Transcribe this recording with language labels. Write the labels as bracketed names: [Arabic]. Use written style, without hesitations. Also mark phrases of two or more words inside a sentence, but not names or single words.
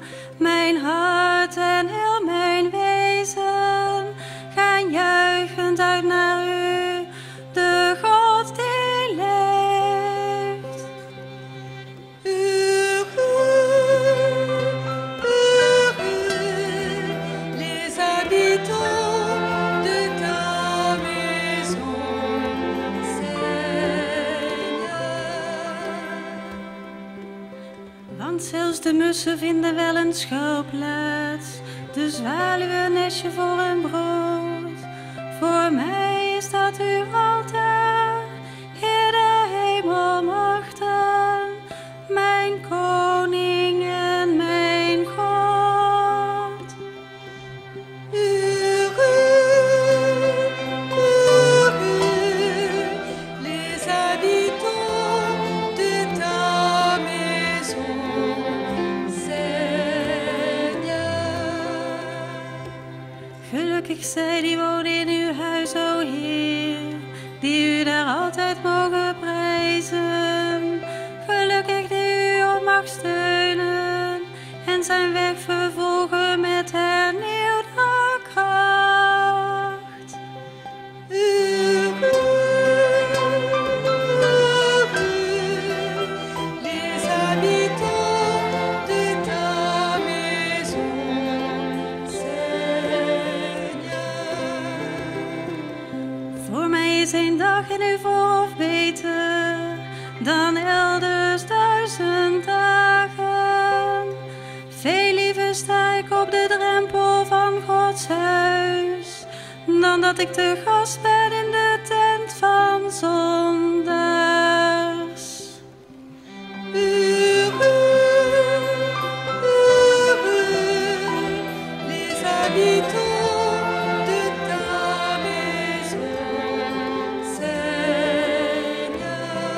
[Dutch] Mijn hart en heel mijn wezen gaan juichend uit naar u, de God die leeft. [French] Les habitants de ta maison, [Dutch] want zelfs de mussen vinden wel een schuilplaats, de zwaluwen een nestje voor hun brood. Voor mij is dat u altijd, Heer de hemelmachten, mijn koning en mijn God. [French] Les habitants de ta maison, [Dutch] gelukkig zij die wonen in uw huis, o Heer, die u daar altijd mogen prijzen. Gelukkig die u op mag steunen en zijn weg vervolgen met hernieuwde kracht. [French] Les habitants de ta maison, [Dutch] voor mij is een dag in uw voorhof beter dan elders 1000 dagen. Veel liever sta ik op de drempel van Gods huis, dan dat ik te gast ben in de tent van zondaars. [French] Les habitants de ta maison, Seigneur.